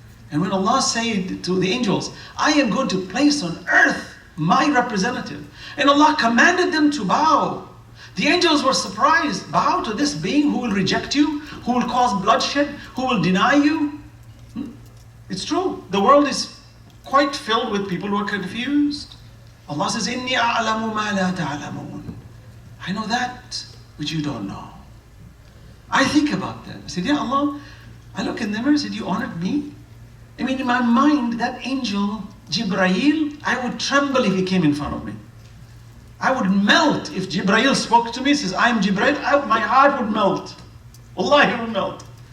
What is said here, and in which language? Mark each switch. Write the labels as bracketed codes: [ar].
[en] And when Allah said to the angels, I am going to place on earth my representative. And Allah commanded them to bow. The angels were surprised. Bow to this being who will reject you, who will cause bloodshed, who will deny you. It's true. The world is quite filled with people who are confused. Allah says, [ar] إِنِّي أَعْلَمُ مَا لَا تَعْلَمُونَ. [en] I know that which you don't know. I think about that. I said, yeah, Allah, I look in the mirror and said, you honored me? I mean, in my mind, that angel, Jibreel, I would tremble if he came in front of me. I would melt if Jibreel spoke to me, says, I'm Jibreel, my heart would melt. Wallahi, it would melt.